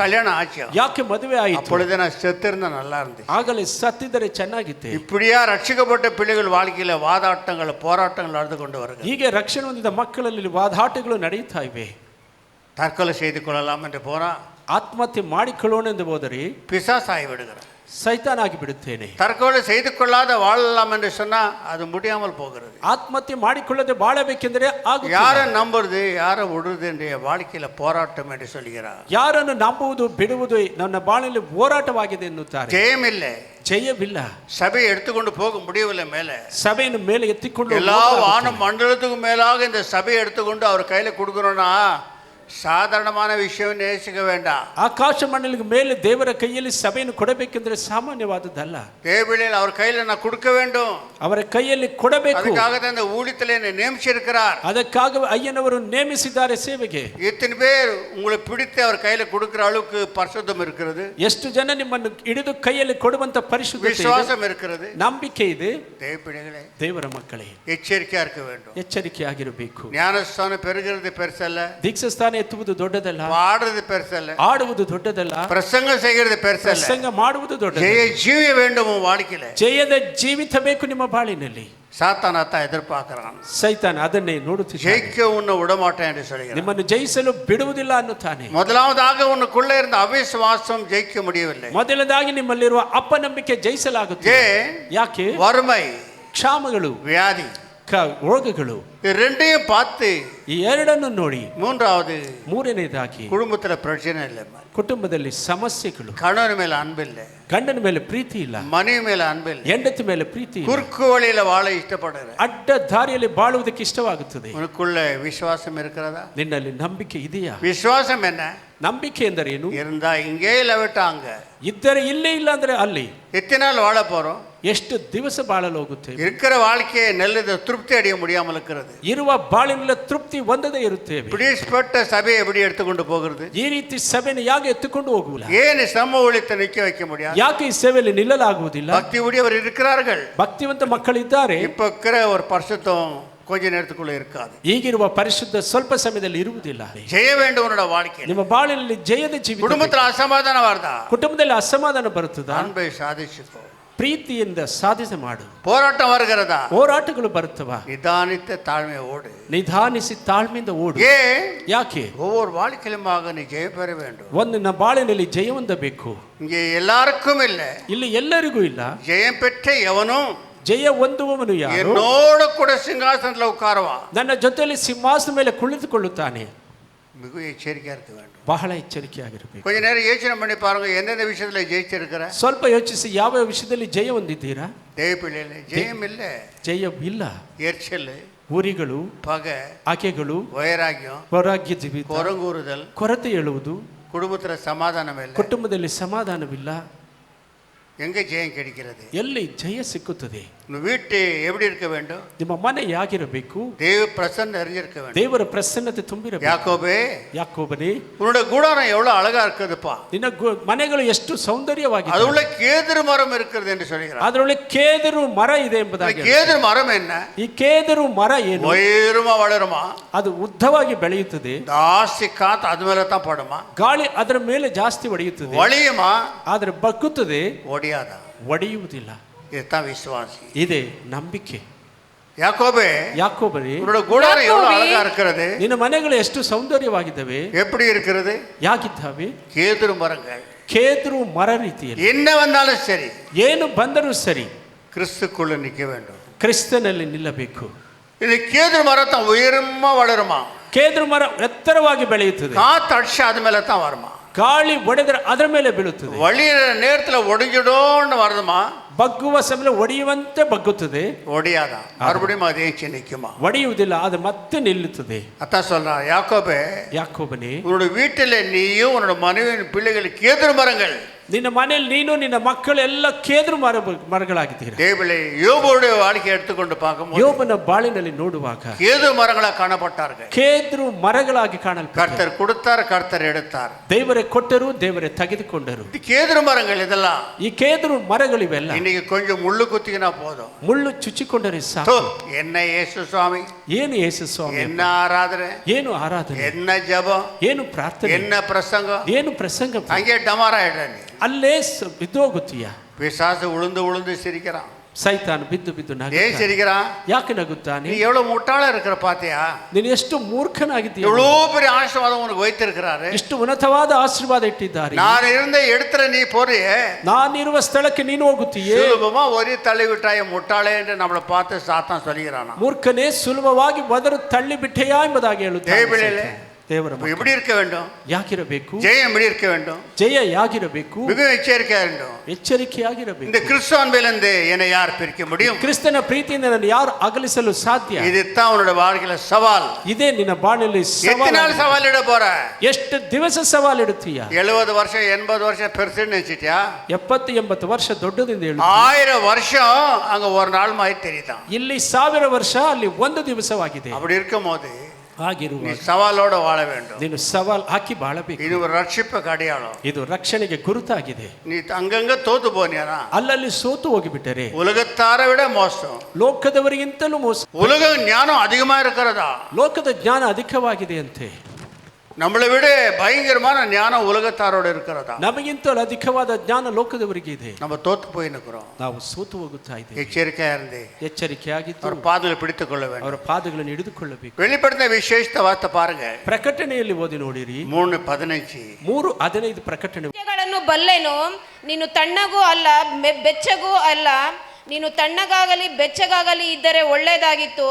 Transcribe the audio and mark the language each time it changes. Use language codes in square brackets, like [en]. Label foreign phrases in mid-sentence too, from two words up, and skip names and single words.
[ta] கல்யாணம் ஆச்சு, [kn] ಯಾಕೆ ಮದುವೆ ಆಯಿತು? [ta] அப்பொழுது நான் செத்திருந்தா நல்லா இருந்துச்சு. [kn] ಆಗಲೇ ಸತ್ತಿದ್ದರೆ ಚೆನ್ನಾಗಿತ್ತೆ. [ta] இப்படியா ரட்சிக்கப்பட்ட பிள்ளைகள் வாழ்க்கையில வாதாட்டங்கள் போராட்டங்கள் நடந்து கொண்டு வருகிறது. [kn] ಹೀಗೆ ರಕ್ಷಣೆ ಹೊಂದಿದ ಮಕ್ಕಳಲ್ಲಿ ವಾದಾಟಗಳು ನಡೆಯುತ್ತಾ ಇವೆ. [ta] தற்கொலை செய்து கொள்ளலாம் என்று போறா, [kn] ಆತ್ಮಹತ್ಯೆ ಮಾಡಿಕೊಳ್ಳೋಣ ಎಂದು ಹೋದರೆ [ta] பிசாசாகி விடுகிறார். [kn] ಸೈತಾನಾಗಿ ಬಿಡುತ್ತೇನೆ. [ta] தற்கொலை செய்து கொள்ளாத வாழலாம் என்று சொன்னா அது முடியாமல் போகிறது. [kn] ಆತ್ಮಹತ್ಯೆ ಮಾಡಿಕೊಳ್ಳದೆ ಬಾಳಬೇಕೆಂದರೆ ಆಗುತ್ತಿಲ್ಲ. [ta] யாரை நம்புறது யாரை விடுறது என்ற வாழ்க்கையில போராட்டம் என்று சொல்கிறார். [kn] ಯಾರನ್ನು ನಂಬುವುದು ಬಿಡುವುದು ನನ್ನ ಬಾಳಲ್ಲಿ ಹೋರಾಟವಾಗಿದೆ ಎನ್ನುತ್ತಾರೆ. [ta] ஜெயம் இல்லை, [kn] ಜಯವಿಲ್ಲ. [ta] சபையை எடுத்துக்கொண்டு போக முடியவில்லை. மேலே [kn] ಸಭೆಯನ್ನು ಮೇಲೆ ಎತ್ತಿಕೊಂಡು [ta] எல்லா வான மண்டலத்துக்கும் மேலாக இந்த சபையை எடுத்துக்கொண்டு அவர் கையில கொடுக்கணும்னா சாதாரணமான விஷயம் நேசிக்க வேண்டாம். [kn] ಆಕಾಶ ಮಂಡಲಿಗೆ ಮೇಲೆ ದೇವರ ಕೈಯಲ್ಲಿ ಸಭೆಯನ್ನು ಕೊಡಬೇಕೆಂದರೆ ಸಾಮಾನ್ಯವಾದದ್ದಲ್ಲ. [ta] தேவபிள்ளைகள் அவர் கையில நான் கொடுக்க வேண்டும், [kn] ಅವರ ಕೈಯಲ್ಲಿ ಕೊಡಬೇಕು. [ta] அதுக்காக தான் இந்த ஊழியத்திலே என்னை நியமிச்சிருக்கிறார். [kn] ಅದಕ್ಕಾಗಿ ಅಯ್ಯನವರು ನೇಮಿಸಿದ್ದಾರೆ ಸೇವೆಗೆ. [ta] எத்தனை பேர் உங்களை பிடித்து அவர் கையில கொடுக்கிற அளவுக்கு பரிசுத்தம் இருக்கிறது, [kn] ಎಷ್ಟು ಜನ ನಿಮ್ಮನ್ನು ಹಿಡಿದು ಕೈಯಲ್ಲಿ ಕೊಡುವಂತ ಪರಿಶುದ್ಧತೆ ಇದೆ, [ta] விசுவாசம் இருக்கிறது. [kn] ನಂಬಿಕೆ ಇದೆ. [ta] தேவபிள்ளைகளே, [kn] ದೇವರ ಮಕ್ಕಳೇ, [ta] எச்சரிக்கையா இருக்க வேண்டும். [kn] ಎಚ್ಚರಿಕೆಯಾಗಿರಬೇಕು. [ta] ஞானஸ்தானம் பெறுகிறது பெருசல்ல, [kn] ದೀಕ್ಷಾಸ್ಥಾನ ಎತ್ತುವುದು ದೊಡ್ಡದಲ್ಲ, [ta] பாடுறது பெருசல்ல, [kn] ಆಡುವುದು ದೊಡ್ಡದಲ್ಲ, [ta] பிரசங்கம் செய்கிறது பெருசல்ல. [kn] ಪ್ರಸಂಗ ಮಾಡುವುದು ದೊಡ್ಡದಲ್ಲ. [ta] ஜெய ஜீவ வேண்டும் உன் வாழ்க்கையில. [kn] ಜಯದ ಜೀವಿತ ಬೇಕು ನಿಮ್ಮ ಬಾಳಿನಲ್ಲಿ. [ta] சாத்தானத்தான் எதிர்பார்க்கிறான், [kn] ಸೈತಾನ ಅದನ್ನೇ ನೋಡುತ್ತಿದ್ದಾನೆ. [ta] ஜெயிக்க உன்னை விடமாட்டேன் என்று சொல்கிறான். [kn] ನಿಮ್ಮನ್ನು ಜಯಿಸಲು ಬಿಡುವುದಿಲ್ಲ ಅನ್ನುತ್ತಾನೆ. [ta] முதலாவதாக உனக்குள்ள இருந்த அவிசுவாசம் ஜெயிக்க முடியவில்லை. [kn] ಮೊದಲದಾಗಿ ನಿಮ್ಮಲ್ಲಿರುವ ಅಪನಂಬಿಕೆ ಜಯಿಸಲಾಗುತ್ತೆ. [ta] ஏன்? [kn] ಯಾಕೆ? [ta] வறுமை, [kn] ಕ್ಷಾಮಗಳು, [ta] வியாதி, [kn] ರೋಗಗಳು, [ta] இது ரெண்டையும் பார்த்து [kn] ಈ ಎರಡನ್ನು ನೋಡಿ [ta] மூன்றாவது [kn] ಮೂರನೇದಾಗಿ [ta] குடும்பத்துல பிரச்சனை இல்லை, [kn] ಕುಟುಂಬದಲ್ಲಿ ಸಮಸ್ಯೆಗಳು, [ta] கணவன் மேல அன்பில்லை, [kn] ಗಂಡನ ಮೇಲೆ ಪ್ರೀತಿ ಇಲ್ಲ, [ta] மனைவி மேல அன்பில்லை, [kn] ಹೆಂಡತಿ ಮೇಲೆ ಪ್ರೀತಿ ಇಲ್ಲ, [ta] குறுக்கு வழியில வாழ இஷ்டப்படுற, [kn] ಅಡ್ಡ ದಾರಿಯಲ್ಲಿ ಬಾಳುವುದಕ್ಕೆ ಇಷ್ಟವಾಗುತ್ತದೆ. [ta] உனக்குள்ள விசுவாசம் இருக்கிறதா? [kn] ನಿನ್ನಲ್ಲಿ ನಂಬಿಕೆ ಇದೆಯಾ? [ta] விசுவாசம் என்ன? [kn] ನಂಬಿಕೆ ಎಂದರೇನು? [ta] இருந்தா இங்கே இல்லை விட்டா அங்க. [kn] ಇದ್ದರೆ ಇಲ್ಲೇ, ಇಲ್ಲ ಅಂದ್ರೆ ಅಲ್ಲಿ. [ta] எத்தனை நாள் வாழ போறோம்? [kn] ಎಷ್ಟು ದಿವಸ ಬಾಳಲು ಹೋಗುತ್ತೆ? [ta] இருக்கிற வாழ்க்கையை நல்லது திருப்தி அடைய முடியாமல் இருக்கிறது. [kn] ಇರುವ ಬಾಳಿನ ತೃಪ್ತಿ ಹೊಂದದೇ ಇರುತ್ತೇವೆ. [ta] பிடிப்பட்ட சபையை எப்படி எடுத்துக்கொண்டு போகிறது? [kn] ಈ ರೀತಿ ಸಭೆಯನ್ನು ಯಾಕೆ ಎತ್ತುಕೊಂಡು ಹೋಗುವುದಿಲ್ಲ? [ta] ஏன் சம ஊழியத்தை நிக்க வைக்க முடியாது? [kn] ಯಾಕೆ ಈ ಸೇವೆಯಲ್ಲಿ ನಿಲ್ಲಲಾಗುವುದಿಲ್ಲ? [ta] பக்தி உடையவர் இருக்கிறார்கள், [kn] ಭಕ್ತಿವಂತ ಮಕ್ಕಳಿದ್ದಾರೆ. [ta] இப்ப இருக்கிற ஒரு பரிசுத்தம் கொஞ்ச நேரத்துக்குள்ள இருக்காது. [kn] ಈಗಿರುವ ಪರಿಶುದ್ಧ ಸ್ವಲ್ಪ ಸಮಯದಲ್ಲಿ ಇರುವುದಿಲ್ಲ. [ta] ஜெய வேண்டும் உன்னோட வாழ்க்கை. [kn] ನಿಮ್ಮ ಬಾಳಿನಲ್ಲಿ ಜಯದ ಜೀವಿತ. [ta] குடும்பத்துல அசமாதானம் வருதா? [kn] ಕುಟುಂಬದಲ್ಲಿ ಅಸಮಾಧಾನ ಬರುತ್ತದಾ? [ta] அன்பை சாதிச்சுக்கோ, [kn] ಪ್ರೀತಿಯಿಂದ ಸಾಧನೆ ಮಾಡು. [ta] போராட்டம் வருகிறதா? [kn] ಹೋರಾಟಗಳು ಬರುತ್ತವಾ? [ta] நிதானித்த தாழ்மையோடு, [kn] ನಿಧಾನಿಸಿ ತಾಳ್ಮೆಯಿಂದ ಓಡು. [ta] ஏன்? [kn] ಯಾಕೆ? [ta] ஒவ்வொரு வாழ்க்கையிலுமாக நீ ஜெயம் பெற வேண்டும். [kn] ಒಂದಿನ ಬಾಳಿನಲ್ಲಿ ಜಯ ಹೊಂದಬೇಕು. [ta] இங்கே எல்லாருக்கும் இல்ல, [kn] ಇಲ್ಲಿ ಎಲ್ಲರಿಗೂ ಇಲ್ಲ. [ta] ஜெயம் பெற்ற எவனும் [kn] ಜಯ ಹೊಂದುವವನು ಯಾರು? [ta] என்னோட கூட சிங்காசனத்துல உட்காருவா, [kn] ನನ್ನ ಜೊತೆಯಲ್ಲಿ ಸಿಂಹಾಸನ ಮೇಲೆ ಕುಳಿತುಕೊಳ್ಳುತ್ತಾನೆ. [ta] மிக எச்சரிக்கையா இருக்க வேண்டும். [kn] ಬಹಳ ಎಚ್ಚರಿಕೆಯಾಗಿರಬೇಕು. [ta] கொஞ்ச நேரம் யோசனை பண்ணி பாருங்க, எந்தெந்த விஷயத்துல ஜெயிச்சிருக்கிற. [kn] ಸ್ವಲ್ಪ ಯೋಚಿಸಿ, ಯಾವ ವಿಷಯದಲ್ಲಿ ಜಯ ಹೊಂದಿದ್ದೀರಾ? [ta] தேவ பிள்ளைகளே, ஜெயம் இல்ல, [kn] ಜಯ ಇಲ್ಲ. [ta] எரிச்சல், [kn] ಊರಿಗಳು, [ta] பகை, [kn] ಆಕೆಗಳು, [ta] வைராகியம், [kn] ವೈರಾಗ್ಯ ಜೀವಿತ, [ta] குரங்கூறுதல், [kn] ಕೊರತೆ ಹೇಳುವುದು, [ta] குடும்பத்துல சமாதானம் இல்லை, [kn] ಕುಟುಂಬದಲ್ಲಿ ಸಮಾಧಾನವಿಲ್ಲ. [ta] எங்க ஜெயம் கிடைக்கிறது? [kn] ಎಲ್ಲಿ ಜಯ ಸಿಕ್ಕುತ್ತದೆ? [ta] வீட்டு எப்படி இருக்க வேண்டும்? [kn] ನಿಮ್ಮ ಮನೆ ಹೇಗಿರಬೇಕು? [ta] தேவ பிரசன்னம் நிறைஞ்சிருக்க வேண்டும். [kn] ದೇವರ ಪ್ರಸನ್ನತೆ ತುಂಬಿರಬೇಕು. [ta] யாக்கோபே, [kn] ಯಾಕೋಬನೇ, [ta] உன்னோட கூடாரம் எவ்வளவு அழகா இருக்குதுப்பா, [kn] ನಿನ್ನ ಮನೆಗಳು ಎಷ್ಟು ಸೌಂದರ್ಯವಾಗಿದೆ, [ta] அது உள்ள கேதுரு மரம் இருக்கிறது என்று சொல்கிறார். [kn] ಅದರೊಳಗೆ ಕೇದರು ಮರ ಇದೆ ಎಂಬುದಾಗಿ. [ta] கேதுரு மரம் என்ன? [kn] ಈ ಕೇದರು ಮರ ಏನು? [ta] உயரமா வளருமா? [kn] ಅದು ಉದ್ದವಾಗಿ ಬೆಳೆಯುತ್ತದೆ. [ta] ஜாஸ்தி காத்து அது மேல தான் படுமா? [kn] ಗಾಳಿ ಅದರ ಮೇಲೆ ಜಾಸ್ತಿ ಹೊಡೆಯುತ್ತದೆ. [ta] வலியுமா? [kn] ಆದರೆ ಬಗ್ಗುತ್ತದೆ, [ta] ஒடியாதா? [kn] ಒಡೆಯುವುದಿಲ್ಲ. [ta] இதுதான் விசுவாசி. [kn] ಇದೆ ನಂಬಿಕೆ. [ta] யாக்கோபே, [kn] ಯಾಕೋಬನೇ, [ta] உன்னோட கூடாரம் எவ்வளவு அழகா இருக்கிறது, [kn] ನಿನ್ನ ಮನೆಗಳು ಎಷ್ಟು ಸೌಂದರ್ಯವಾಗಿದ್ದಾವೆ. [ta] எப்படி இருக்கிறது? [kn] ಯಾಗಿದ್ದಾವೆ? [ta] கேதுரு மரங்கள். [kn] ಕೇದರು ಮರ ರೀತಿಯಲ್ಲಿ [ta] என்ன வந்தாலும் சரி, [kn] ಏನು ಬಂದರೂ ಸರಿ, [ta] கிறிஸ்துக்குள்ள நிக்க வேண்டும். [kn] ಕ್ರಿಸ್ತನಲ್ಲಿ ನಿಲ್ಲಬೇಕು. [ta] இது கேதுரு மரம் தான் உயரமா வளருமா? [kn] ಕೇದರು ಮರ ಎತ್ತರವಾಗಿ ಬೆಳೆಯುತ್ತದೆ. [ta] காத்து அடிச்சு அது மேல தான் வருமா? [kn] ಗಾಳಿ ಒಡೆದರೆ ಅದರ ಮೇಲೆ ಬೀಳುತ್ತದೆ. [ta] வழியிற நேரத்துல ஒடிஞ்சிடோன்னு வருதுமா? [kn] ಬಗ್ಗುವ ಸಮಯ ಒಡೆಯುವಂತೆ ಬಗ್ಗುತ್ತದೆ. [ta] ஒடியாதான், மறுபடியும் அதே நிக்குமா? [kn] ಒಡೆಯುವುದಿಲ್ಲ, ಅದು ಮತ್ತೆ ನಿಲ್ಲುತ್ತದೆ. [ta] அதான் சொல்றான் யாக்கோபே, [kn] ಯಾಕೋಬನೇ, [ta] உன்னோட வீட்டில் நீயும் உன்னோட மனைவியின் பிள்ளைகளுக்கு கேதுரு மரங்கள். [kn] ನಿನ್ನ ಮನೆಯಲ್ಲಿ ನೀನು ನಿನ್ನ ಮಕ್ಕಳು ಎಲ್ಲ ಕೇದರು ಮರಗಳಾಗಿದ್ದೀರಾ. [ta] தேவளே, யோபுடைய வாழ்க்கை எடுத்துக்கொண்டு பார்க்கும்போது [kn] ಯೋಬನ ಬಾಳಿನಲ್ಲಿ ನೋಡುವಾಗ [ta] கேதுரு மரங்களா காணப்பட்டார்கள். [kn] ಕೇದರು ಮರಗಳಾಗಿ ಕಾಣಲ್ಪಟ್ಟರು. [ta] கர்த்தர் கொடுத்தார், கர்த்தர் எடுத்தார். [kn] ದೇವರೇ ಕೊಟ್ಟರು, ದೇವರೇ ತೆಗೆದುಕೊಂಡರು. [ta] இது கேதுரு மரங்கள். இதெல்லாம் [kn] ಈ ಕೇದರು ಮರಗಳಿವೆಲ್ಲ [ta] இன்னைக்கு கொஞ்சம் முள்ளு குத்திக்கினா போதும், [kn] ಮುಳ್ಳು ಚುಚ್ಚಿಕೊಂಡರೆ [ta] தோ, [kn] ಸಾಕು. [ta] என்ன இயேசு சுவாமி, [kn] ಏನು ಯೇಸು ಸ್ವಾಮಿ, [ta] என்ன ஆராதனை, [kn] ಏನು ಆರಾಧನೆ, [ta] என்ன ஜெபம், [kn] ಏನು ಪ್ರಾರ್ಥನೆ, [ta] என்ன பிரசங்கம், [kn] ಏನು ಪ್ರಸಂಗ, [ta] அங்கே டமாராயிடுறேன். [kn] ಅಲ್ಲೇ ಬಿದ್ದೋಗುತ್ತೀಯ. [ta] பிசாசு உளுந்து உளுந்து சிரிக்கிறான். [kn] ಸೈತಾನ್ ಬಿದ್ದು ಬಿದ್ದು [ta] ஏன் [kn] ನಗುತ್ತಾನೆ. [ta] சிரிக்கிறான்? [kn] ಯಾಕೆ ನಗುತ್ತಾನೆ? [ta] நீ எவ்வளவு முட்டாளா இருக்கிற பாத்தியா? [kn] ನೀನು ಎಷ್ಟು ಮೂರ್ಖನಾಗಿದ್ದೀಯ. [ta] எவ்வளோ பெரிய ஆசீர்வாதம் உனக்கு வைத்திருக்கிறாரு. [kn] ಎಷ್ಟು ಉನ್ನತವಾದ ಆಶೀರ್ವಾದ ಇಟ್ಟಿದ್ದಾರೆ. [ta] நான் இருந்த இடத்துல நீ போறியே, [kn] ನಾನಿರುವ ಸ್ಥಳಕ್ಕೆ ನೀನು ಹೋಗುತ್ತೀಯೇ. [ta] சுலபமா ஒரே தள்ளி விட்டாய முட்டாளே என்று நம்மளை பார்த்து சாத்தான் சொல்லுகிறானா? [kn] ಮೂರ್ಖನೇ, ಸುಲಭವಾಗಿ ಮೊದಲು ತಳ್ಳಿ ಬಿಟ್ಟೆಯಾ ಎಂಬುದಾಗಿ ಹೇಳುತ್ತಾನೆ. [ta] தேவபிள்ளைகளே, [kn] ದೇವರ [ta] இப்ப எப்படி இருக்க வேண்டும்? [kn] ಯಾಗಿರಬೇಕು? [ta] ஜெயம் எப்படி இருக்க வேண்டும்? [kn] ಜಯ ಯಾಗಿರಬೇಕು? [ta] மிக எச்சரிக்கையா வேண்டும். [kn] ಎಚ್ಚರಿಕೆಯಾಗಿರಬೇಕು. [ta] இந்த கிறிஸ்துவிலிருந்து என்னை யார் பிரிக்க முடியும்? [kn] ಕ್ರಿಸ್ತನ ಪ್ರೀತಿಯಿಂದ ನಾನು ಯಾರು ಅಗಲಿಸಲು ಸಾಧ್ಯ? [ta] இதுதான் உன்னோட வாழ்க்கையில சவால். [kn] ಇದೇ ನಿನ್ನ ಬಾಳಿನಲ್ಲಿ [ta] எத்தனை நாள் சவால் இட போற? [kn] ಎಷ್ಟು ದಿವಸ ಸವಾಲಿಡುತ್ತೀಯ? [ta] 70 வருஷம் 80 வருஷம் பெருசுன்னு நினைச்சிட்டியா? [kn] 70-80 ವರ್ಷ ದೊಡ್ಡದಿಂದ ಹೇಳು. [ta] 1000 வருஷம் அங்க ஒரு நாள் மாதிரி தெரியுதான். [kn] ಇಲ್ಲಿ 1000 ವರ್ಷ, ಅಲ್ಲಿ ಒಂದು ದಿವಸವಾಗಿದೆ. [ta] அப்படி இருக்கும் போது [kn] ಹಾಗಿರುವ [ta] நீ சவாலோட வாழ வேண்டும். [kn] ನೀನು ಸವಾಲ್ ಹಾಕಿ ಬಾಳಬೇಕು. [ta] இது ஒரு ரட்சிப்புக்கு அடையாளம். [kn] ಇದು ರಕ್ಷಣೆಗೆ ಗುರುತಾಗಿದೆ. [ta] நீ அங்கங்க தோத்து போனியாரா? [kn] ಅಲ್ಲಲ್ಲಿ ಸೋತು ಹೋಗಿಬಿಟ್ಟರೆ [ta] உலகத்தாரை விட மோசம். [kn] ಲೋಕದವರಿಗಿಂತಲೂ ಮೋಸ. [ta] உலக ஞானம் அதிகமா இருக்கிறதா? [kn] ಲೋಕದ ಜ್ಞಾನ ಅಧಿಕವಾಗಿದೆ ಅಂತೆ. [ta] நம்மளை விட பயங்கரமான ஞானம் உலகத்தாரோட இருக்கிறதா? [kn] ನಮಗಿಂತಲೂ ಅಧಿಕವಾದ ಜ್ಞಾನ ಲೋಕದವರಿಗೆ ಇದೆ. [ta] நம்ம தோத்து போய் நிற்கிறோம். [kn] ನಾವು ಸೋತು ಹೋಗುತ್ತಾ ಇದ್ದೇವೆ. [ta] எச்சரிக்கையா இருந்து [kn] ಎಚ್ಚರಿಕೆಯಾಗಿದ್ದು [ta] அவர் பாதங்களை பிடித்துக் கொள்ள வேண்டும். [kn] ಅವರ ಪಾದಗಳನ್ನು ಹಿಡಿದುಕೊಳ್ಳಬೇಕು. [ta] வெளிப்படுத்தின விசேஷ வார்த்தை பாருங்க, [kn] ಪ್ರಕಟಣೆಯಲ್ಲಿ ಓದಿ ನೋಡಿರಿ. [ta] 3:15. [kn] 3:15 ಪ್ರಕಟಣೆ. ಗಳನ್ನು ಬಲ್ಲೆನು, ನೀನು ತಣ್ಣಗೂ ಅಲ್ಲ ಬೆಚ್ಚಗೂ ಅಲ್ಲ, ನೀನು ತಣ್ಣಗಾಗಲಿ ಬೆಚ್ಚಗಾಗಲಿ ಇದ್ದರೆ ಒಳ್ಳೆಯದಾಗಿತ್ತು.